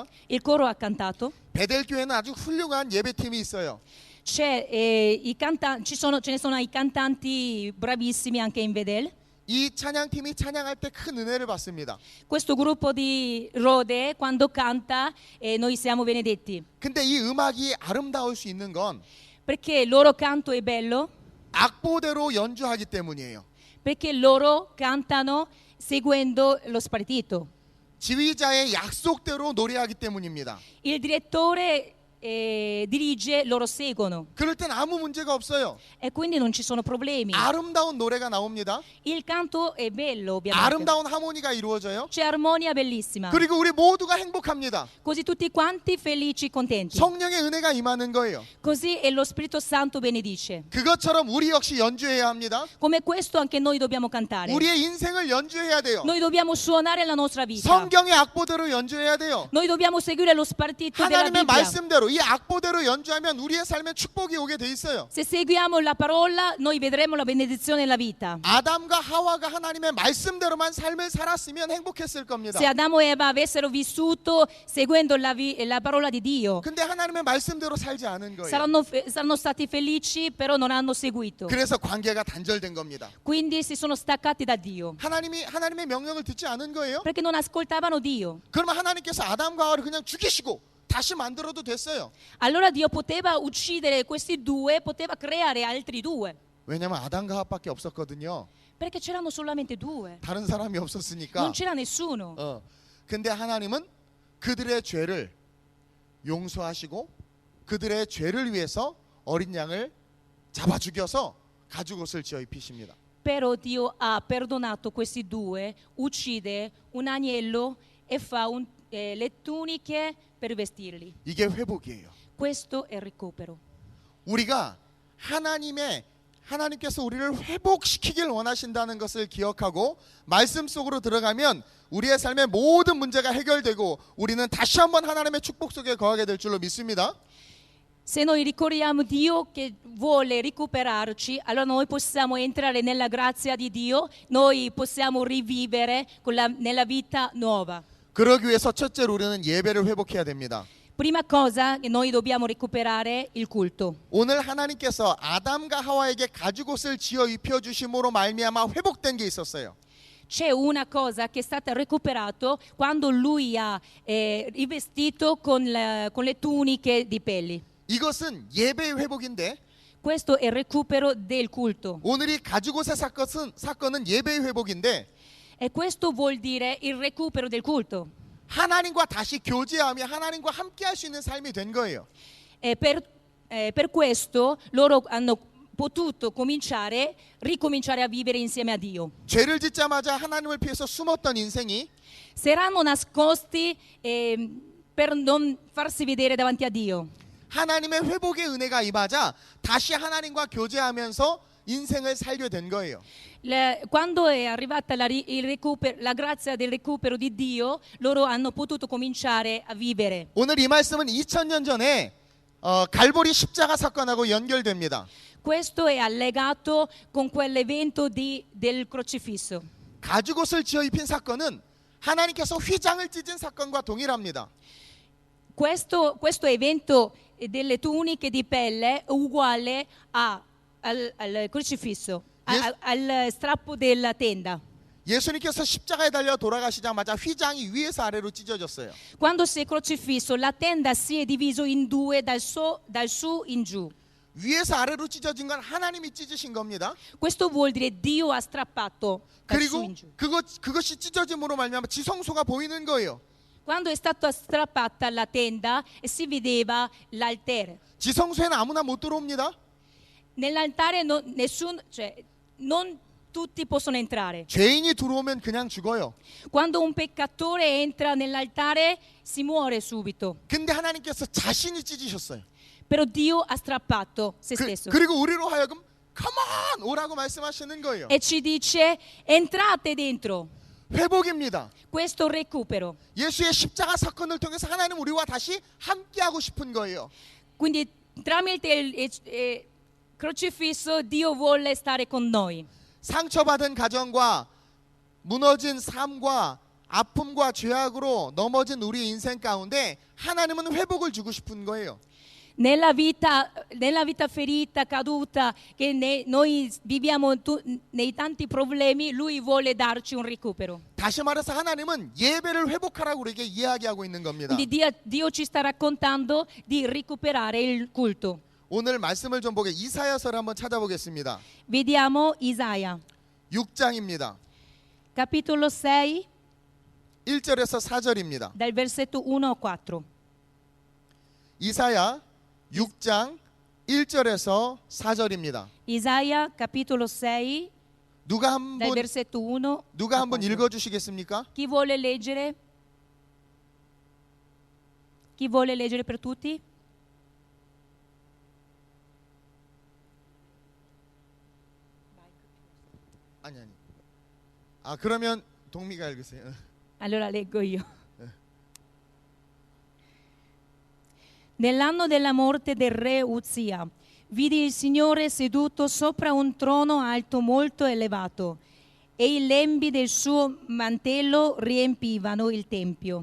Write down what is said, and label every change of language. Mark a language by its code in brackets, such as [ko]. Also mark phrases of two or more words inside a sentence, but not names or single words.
[it] Il coro ha cantato. [ko] 베델 교회는 아주 훌륭한 예배팀이 있어요. [it] Ce ne sono i cantanti bravissimi anche in Vedel. [ko] 이 찬양팀이 찬양할 때 큰 은혜를 받습니다. [it] Questo gruppo di Rode quando canta noi siamo benedetti. [ko] 근데 이 음악이 아름다울 수 있는 건 [it] Perché il loro canto è bello? [ko] 악보대로 연주하기 때문이에요. [it] Perché loro cantano seguendo lo spartito. [ko] 지휘자의 약속대로 노래하기 때문입니다. [it] Il direttore dirige, loro seguono [ko] 그럴 땐 아무 문제가 없어요. [it] e quindi non ci sono problemi. [ko] 아름다운 노래가 나옵니다. [it] Il canto è bello, ovviamente. [ko] 아름다운 하모니가 이루어져요. [it] C'è armonia bellissima. [ko] 그리고 우리 모두가 행복합니다. [it] Così tutti quanti felici, contenti. [ko] 성령의 은혜가 임하는 거예요. [it] Così e lo Spirito Santo benedice. [ko] 그것처럼 우리 역시 연주해야 합니다. [it] Come questo anche noi dobbiamo cantare. [ko] 우리의 인생을 연주해야 돼요. [it] Noi dobbiamo suonare la nostra vita. [ko] 성경의 악보대로 연주해야 돼요. [it] Noi dobbiamo seguire lo spartito della [ko] 하나님의 [it] Bibbia. [ko] 말씀대로 이 악보대로 연주하면 우리의 삶에 축복이 오게 돼 있어요. [it] Se seguiamo la parola, noi vedremo la benedizione nella vita. [ko] 아담과 하와가 하나님의 말씀대로만 삶을 살았으면 행복했을 겁니다. [it] Se Adamo e Eva avessero vissuto seguendo la parola di Dio, [ko] 근데 하나님의 말씀대로 살지 않은 거예요. [it] saranno stati felici, però non hanno seguito. [ko] 그래서 관계가 단절된 겁니다. [it] Quindi si sono staccati da Dio, [ko] 하나님의 명령을 듣지 않은 거예요. [it] perché non ascoltavano Dio. [ko] 그러면 하나님께서 아담과 하와를 그냥 죽이시고 다시 만들어도 됐어요. [it] Allora Dio poteva uccidere questi due, poteva creare altri due, [ko] 왜냐면 아담과 하와밖에 없었거든요. [it] perché c'erano solamente due, [ko] 다른 사람이 없었으니까. [it] non c'era nessuno. [ko] 근데 하나님은 그들의 죄를 용서하시고 그들의 죄를 위해서 어린 양을 잡아 죽여서 가죽옷을 지어 입히십니다. [it] Però Dio ha perdonato questi due, uccide un agnello e fa le tuniche per vestirli. [ko] 이게 회복이에요. [it] Questo è il recupero. [ko] 우리가 하나님께서 우리를 회복시키길 원하신다는 것을 기억하고 말씀 속으로 들어가면 우리의 삶의 모든 문제가 해결되고 우리는 da시 한번 하나님의 축복 속에 거하게 될 줄로 믿습니다. [it] Se noi ricorriamo Dio che vuole recuperarci, allora noi possiamo entrare nella grazia di Dio, noi possiamo rivivere nella vita nuova. [ko] 그러기 위해서 첫째로 우리는 예배를 회복해야 됩니다. [it] Prima cosa che noi dobbiamo recuperare il culto. [ko] 오늘 하나님께서 아담과 하와에게 가죽옷을 지어 입혀 주심으로 말미암아 회복된 게 있었어요. [it] C'è una cosa che è stata recuperata quando lui ha rivestito con le tuniche di pelli. [ko] 이것은 예배의 회복인데 [it] Questo è il recupero del culto. [ko] 오늘 이 가죽옷의 사건은 예배의 회복인데 [it] E questo vuol dire il recupero del culto. [ko] 하나님과 다시 교제하며 하나님과 함께 할 수 있는 삶이 된 거예요. [it] E per questo loro hanno potuto ricominciare a vivere insieme a Dio. [ko] 죄를 짓자마자 하나님을 피해서 숨었던 인생이 [it] Si erano nascosti per non farsi vedere davanti a Dio. [ko] 하나님의 회복의 은혜가 임하자 다시 하나님과 교제하면서 인생을 살게 된 거예요. [it] Quando è arrivata la grazia del recupero di Dio, loro hanno potuto cominciare a vivere. [ko] 오늘 이 말씀은 2000년 전에 갈보리 십자가 사건하고 연결됩니다. [it] Questo è allegato con quell'evento del crocifisso. [ko] 가죽옷을 지어 입힌 사건은 하나님께서 휘장을 찢은 사건과 동일합니다. [it] Questo evento delle tuniche di pelle è uguale al crocifisso, al strappo della tenda. [ko] 예수님께서 십자가에 달려 돌아가시자마자 휘장이 위에서 아래로 찢어졌어요. [it] Quando si è crocifisso, la tenda si è diviso in due dal su in giù. [ko] 위에서 아래로 찢어진 건 하나님이 찢으신 겁니다. [it] Questo vuol dire Dio ha strappato dal su [ko] 그리고 [it] in giù. [ko] 그것이 찢어짐으로 말미암아 지성소가 보이는 거예요. [it] Quando è stata strappata la tenda si vedeva l'altare. [ko] 지성소에는 아무나 못 들어옵니다. [it] Nell'altare non tutti possono entrare. [ko] 죄인이 들어오면 그냥 죽어요. [it] Quando un peccatore entra nell'altare si muore subito. [ko] 근데 하나님께서 자신이 찢으셨어요. [it] Però Dio ha strappato se stesso. [ko] 그리고 우리로 하여금 [en] Come on! [ko] 오라고 말씀하시는 거예요. [it] E ci dice entrate dentro. [ko] 회복입니다. [it] Questo recupero. [ko] 예수의 십자가 사건을 통해서 하나님 우리와 다시 함께하고 싶은 거예요. [it] Quindi tramite il crocifisso Dio vuole stare con noi. [ko] 상처받은 가정과 무너진 삶과 아픔과 죄악으로 넘어진 우리 인생 가운데 하나님은 회복을 주고 싶은 거예요. [it] Nella vita ferita, caduta che noi viviamo nei tanti problemi, lui vuole darci un recupero. [ko] 다시 말해서 하나님은 예배를 회복하라고 우리에게 이야기하고 있는 겁니다. [it] Quindi Dio ci sta raccontando di recuperare il culto. [ko] 오늘 말씀을 좀 보게 이사야서를 한번 찾아보겠습니다. [it] Vediamo Isaia, [ko] 6장입니다. [it] capitolo 6, [ko] 1절에서 4절입니다. [it] dal versetto 1 a 4. [ko] 이사야 6장 1절에서 4절입니다. [it] Isaia, capitolo 6, [ko] 누가 [it] dal versetto 1 [ko] 누가 [it] a [ko] 한번 [it] 4. [ko] 읽어 주시겠습니까? [it] Chi vuole leggere? Chi vuole leggere per tutti? [ko] 아니. 아, 그러면 동미가 읽으세요. [it] Allora leggo io. Nell'anno della morte del re Uzia, vidi il Signore seduto sopra un trono alto molto elevato, e i lembi del suo mantello riempivano il tempio.